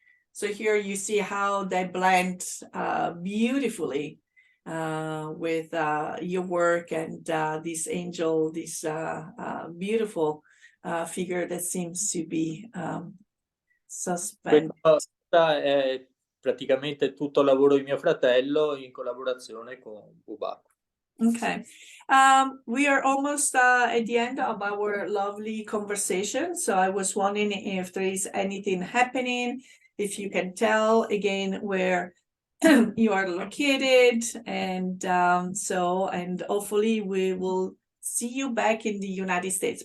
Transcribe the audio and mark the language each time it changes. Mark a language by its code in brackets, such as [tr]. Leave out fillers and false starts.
[en] So here you see how they blend beautifully with your work and this angel, this beautiful figure that seems to be suspended. [it] Questa è praticamente tutto lavoro di mio fratello in collaborazione con Bubacco. [en] Okay. We are almost at the end of our lovely conversation. So I was wondering if there is anything happening, if you can tell again where you are located, and and hopefully we will see you back in the United States.